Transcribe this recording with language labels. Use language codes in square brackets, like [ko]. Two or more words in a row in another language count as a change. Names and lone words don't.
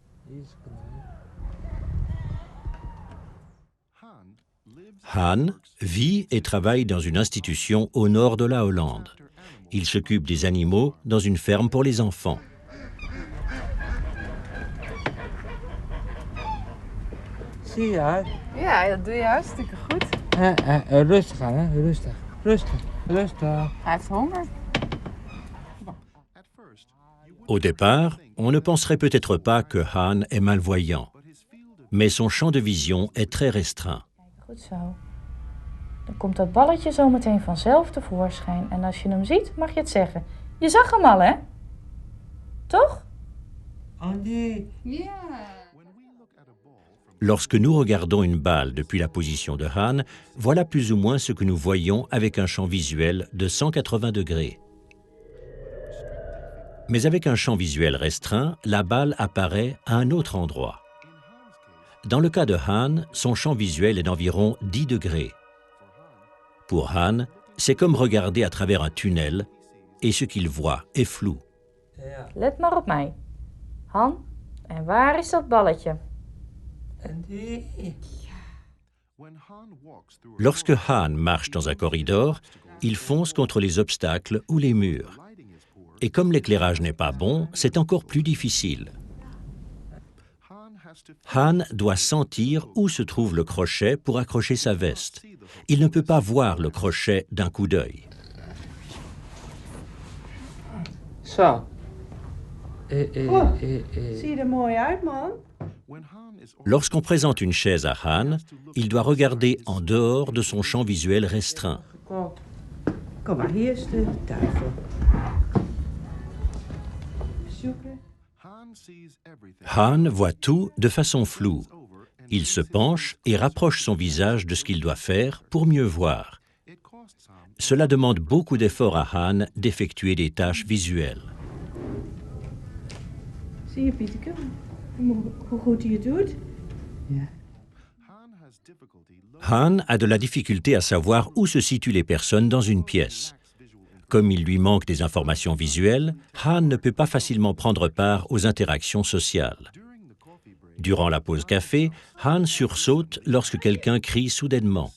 [fr] Han vit et travaille dans une institution au nord de la Hollande. Il s'occupe des animaux dans une ferme pour les enfants. [nl] Zie je uit? Ja, dat doe je hartstikke goed. Rustig aan, hè? Rustig. Rustig. Rustig. Hij heeft honger. [fr] Au départ, on ne penserait peut-être pas que Han est malvoyant, mais son champ de vision est très restreint. [nl] Goed zo. Dan komt dat balletje zo meteen vanzelf tevoorschijn. En als je hem ziet, mag je het zeggen. Je zag hem al, hè? Toch? Andy. [fr] Lorsque nous regardons une balle depuis la position de Han, voilà plus ou moins ce que nous voyons avec un champ visuel de 180 degrés. Mais avec un champ visuel restreint, la balle apparaît à un autre endroit. Dans le cas de Han, son champ visuel est d'environ 10 degrés. Pour Han, c'est comme regarder à travers un tunnel et ce qu'il voit est flou. [nl] Let maar op mij. Han, en waar is dat balletje? Andy. [fr] Lorsque Han marche dans un corridor, il fonce contre les obstacles ou les murs. Et comme l'éclairage n'est pas bon, c'est encore plus difficile. Han doit sentir où se trouve le crochet pour accrocher sa veste. Il ne peut pas voir le crochet d'un coup d'œil. [nl] Zo. Zie je er mooi uit, man? [fr] Lorsqu'on présente une chaise à Han, il doit regarder en dehors de son champ visuel restreint. [nl] Kom maar, hier is de tafel. Zoeken. [fr] Han voit tout de façon floue. Il se penche et rapproche son visage de ce qu'il doit faire pour mieux voir. Cela demande beaucoup d'efforts à Han d'effectuer des tâches visuelles. [nl] Zie je, Pieteke, hoe goed hij het doet? [fr] Han a de la difficulté à savoir où se situent les personnes dans une pièce. Comme il lui manque des informations visuelles, Han ne peut pas facilement prendre part aux interactions sociales. Durant la pause café, Han sursaute lorsque quelqu'un crie soudainement.